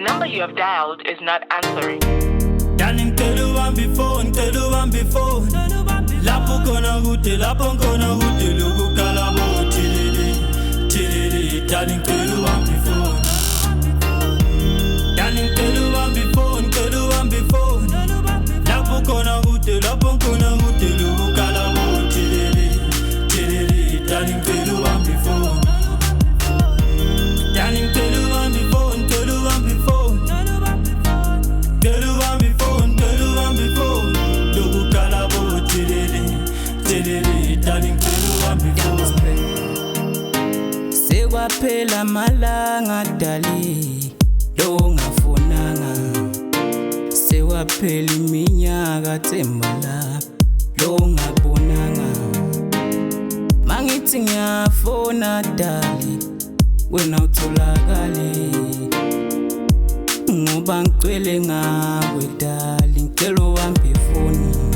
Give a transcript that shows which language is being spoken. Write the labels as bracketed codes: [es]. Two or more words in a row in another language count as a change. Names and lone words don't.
[en] you have dialed is not answering. Darling, tell you one before, Lapo kona hute, lugu kalabo, tilili, darling, tell you one before. Darling, tell you one before, Lapo kona hute, lugu kalabo, tilili, darling, tell you one before. Darling, tell you one before, lugu kalabo, tilili, darling, tell you one before. [zu] Sekwaphela malanga dali lo ngafonanga, sekwaphela iminyaka tsembala lo ngabonanga. Mangithi ngiyafona dali wena utholakale, ngoba ngicwele ngawe dali, ngicela ubambe ifoni.